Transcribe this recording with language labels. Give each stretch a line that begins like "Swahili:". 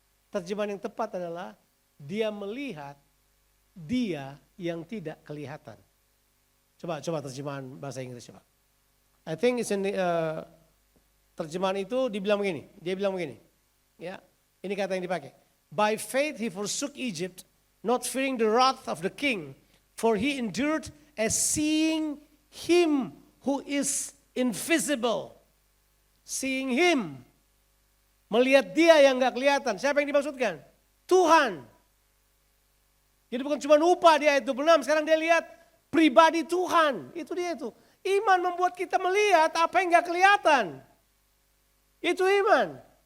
Indonesian: Terjemahan yang tepat adalah dia melihat dia yang tidak kelihatan. Coba terjemahan bahasa Inggris coba.
English: I think it's in the,
Indonesian: terjemahan itu dia bilang begini. Ya, ini kata yang dipakai.
English: By faith he forsook Egypt, not fearing the wrath of the king, for he endured as seeing him who is invisible. Seeing him.
Indonesian: Melihat dia yang gak kelihatan. Siapa yang dimaksudkan? Tuhan. Jadi bukan cuma upah di ayat 26, sekarang dia lihat pribadi Tuhan. Itu dia itu. Iman membuat kita melihat apa yang gak kelihatan. Itu iman.